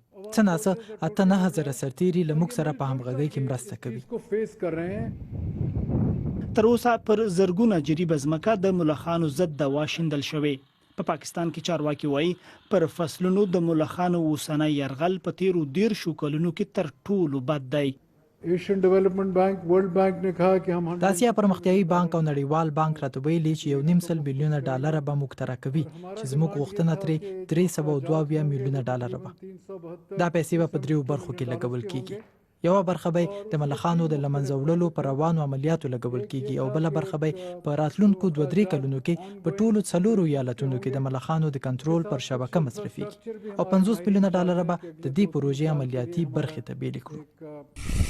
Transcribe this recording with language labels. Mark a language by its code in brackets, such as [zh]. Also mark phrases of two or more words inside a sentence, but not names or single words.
[ps] څه ناڅه 8,000 سرتیري له موږ سره په همغږۍ کې مرسته کوي. تر اوسه پر زرګونه جریبه ځمکه د ملخانو ضد د واشندل شوې. په پاکستان کې چارواکي وایي پر فصلونو د ملخانو اوسنی یرغل په تیرو 13 کلونو کې تر ټولو بد دی. [ur] ایشین ڈویلپمنٹ بینک ورلڈ بینک نے کہا کہ ہم [ps] د اسیا پرمختیایي بانک او نړیوال بانک راته ویلي چې $1.5 بلیونه ډالر به موږ ته راکوي چې زموږ غوښتنه ترې $302 میلیونه ډالر به. دا پیسې به په 3 برخو کې لګول کیږي. یوه برخه به د ملخانو د لمنځه وړلو پر روانو عملیاتو لګول کیږي او بله برخه به په راتلونکو 2-3 کلونو کې په ټولو 4 ایالتونو کې د ملخانو د کنټرول پر شبکه مصرفيږي او $50 میلیونه ډالر به د دې پروژې عملیاتي برخې ته بیل کړو.